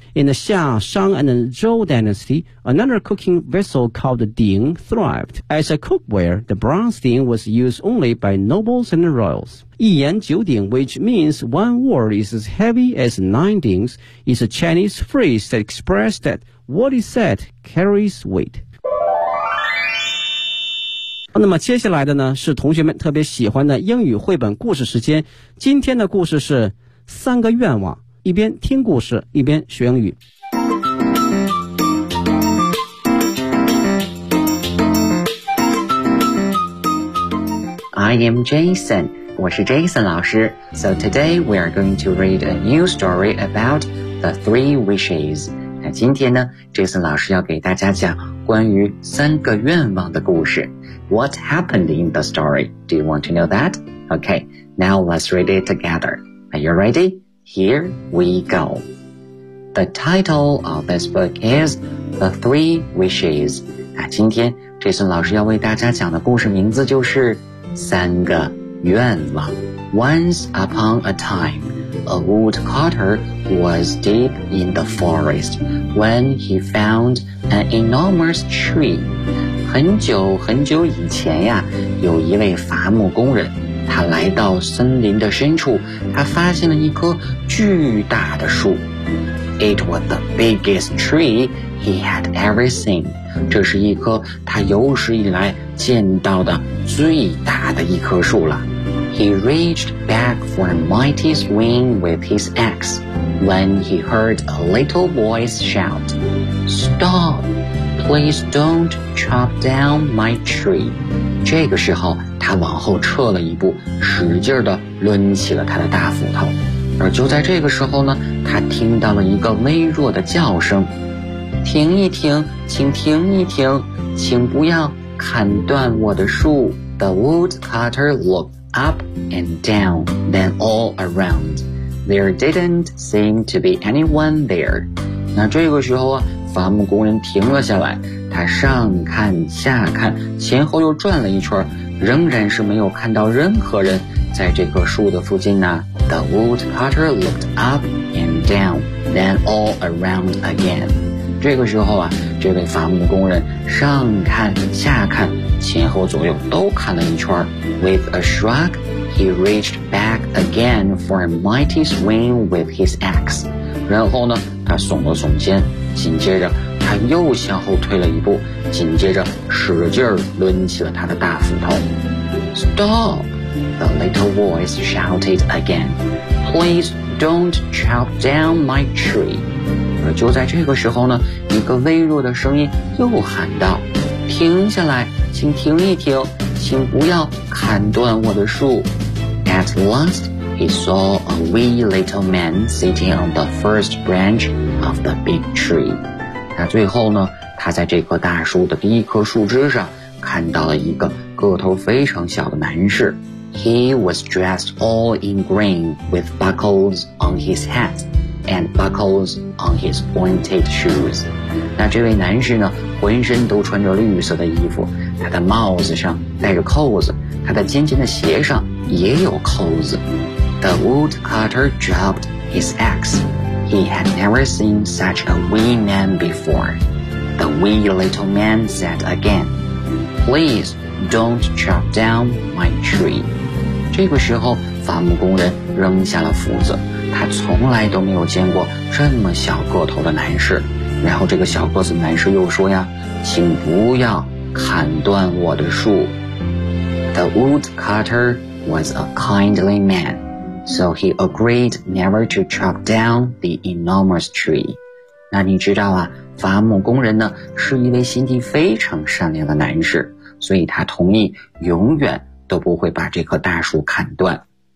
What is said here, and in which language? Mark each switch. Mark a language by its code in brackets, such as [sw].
[en] In the Xia, Shang, and Zhou dynasty, another cooking vessel called the Ding thrived. As a cookware, the bronze Ding was used only by nobles and royals. [zh] 一言九鼎, [en] which means one word is as heavy as nine dings, is a Chinese phrase that expresses that what is said carries weight. [zh] 那么接下来的呢是同学们特别喜欢的英语绘本故事时间，今天的故事是三个愿望，一边听故事一边学英语。 [en] I am Jason. [zh] 我是 Jason 老师。 [en] So today we are going to read a new story about the three wishes. [zh] 那今天呢 ,Jason 老师要给大家讲关于三个愿望的故事。 [en] What happened in the story? Do you want to know that? Okay, now let's read it together. Are you ready? Here we go. The title of this book is The Three Wishes. [zh] 那今天 Jason 老师要为大家讲的故事名字就是三个愿望。 [en] Once upon a time, a woodcutter was deep in the forest when he found an enormous tree. [zh] 很久很久以前呀，有一位伐木工人，他来到森林的深处，他发现了一棵巨大的树。 [en] It was the biggest tree he had ever seen. [zh] 这是一棵他有史以来见到的最大的一棵树了。 [en] He reached back for a mighty swing with his axe when he heard a little voice shout, Stop! Please don't chop down my tree. [zh] 这个时候他往后撤了一步，使劲地抡起了他的大斧头。而就在这个时候呢，他听到了一个微弱的叫声，停一停，请停一停，请不要砍断我的树。 [en] The woodcutter looked up and down, then all around. There didn't seem to be anyone there. [zh] 那这个时候啊，伐木工人停了下来，他上看下看，前后又转了一圈，仍然是没有看到任何人在这棵树的附近呢。 [en] The woodcutter looked up and down, then all around again. [zh] 这个时候啊，这位伐木工人上看下看，前后左右都看了一圈。 [en] With a shrug, he reached back again for a mighty swing with his axe. [zh] 然后呢，他耸了耸肩，紧接着他又向后退了一步，紧接着使劲抡起了他的大斧头。 [en] Stop! The little voice shouted again. Please don't chop down my tree. [zh] 而就在这个时候呢，一个微弱的声音又喊道，停下来，请停一停，请不要砍断我的树。 [en] At last, he saw a wee little man sitting on the first branch of the big tree. [zh] 那最后呢，他在这棵大树的第一棵树枝上看到了一个个头非常小的男士。 [en] He was dressed all in green with buckles on his hat and buckles on his pointed shoes. [zh] 那这位男士呢，浑身都穿着绿色的衣服，他的帽子上戴着扣子，他的尖尖的鞋上也有扣子。 [en] The woodcutter dropped his axe. He had never seen such a wee man before. The wee little man said again, Please don't chop down my tree. [zh] 这个时候伐木工人扔下了斧子，他从来都没有见过这么小个头的男士。然后这个小个子男士又说呀，请不要砍断我的树。 [en] The woodcutter was a kindly man, so he agreed never to chop down the enormous tree. [zh] 那你知道啊，伐木工人呢是一位心地非常善良的男士，所以他同意永远都不会把这棵大树砍断。